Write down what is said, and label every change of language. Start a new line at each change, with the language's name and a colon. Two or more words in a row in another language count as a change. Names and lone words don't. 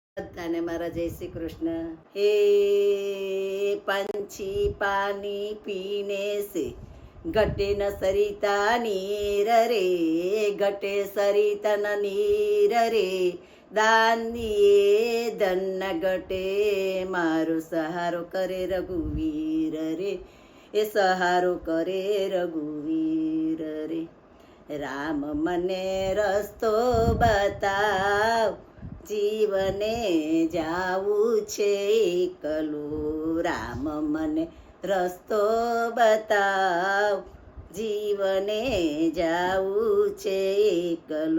Gujarati: બધાને મારા જય શ્રી કૃષ્ણ।
Hindi: हे पंछी पानी पीने से घटे न सरिता नीर रे, घटे सरिता न नीर रे, दान दिए धन न घटे, मारो सहारो करे रघुवीर रे,
Gujarati: એ સહારો કરે રઘુવીર રે। રામ મને રસ્તો બતાવ, જીવને જાવું છે એકલું। રામ મને રસ્તો બતાવ, જીવને જાવું છે એકલું।